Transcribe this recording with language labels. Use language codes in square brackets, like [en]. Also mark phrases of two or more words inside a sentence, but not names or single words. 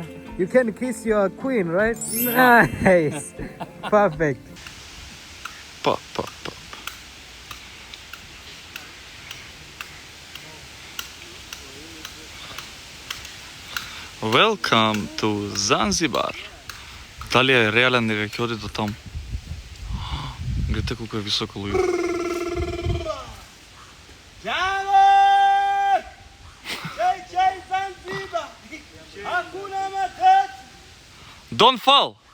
[en] You can kiss your queen, right? Nice. Perfect. Pop, pop, pop. Welcome to Zanzibar. [mk] Дали е реален дека ќе оди до таму? Гледате колку е високо луѓе. [en] Don't fall.